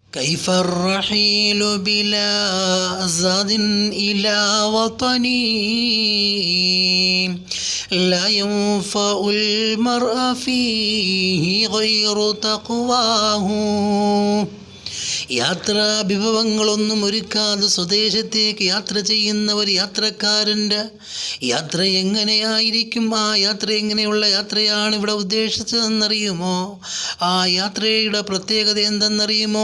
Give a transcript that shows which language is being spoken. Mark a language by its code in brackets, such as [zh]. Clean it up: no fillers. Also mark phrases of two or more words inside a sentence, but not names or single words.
[ar] كيف الرحيل بلا زاد إلى وطني لا ينفع المرء فيه غير تقواه. [ml] യാത്രാ വിഭവങ്ങളൊന്നും ഒരുക്കാതെ സ്വദേശത്തേക്ക് യാത്ര ചെയ്യുന്ന ഒരു യാത്രക്കാരൻ്റെ യാത്ര എങ്ങനെയായിരിക്കും? ആ യാത്ര എങ്ങനെയുള്ള യാത്രയാണ് ഇവിടെ ഉദ്ദേശിച്ചതെന്നറിയുമോ? ആ യാത്രയുടെ പ്രത്യേകത എന്തെന്നറിയുമോ?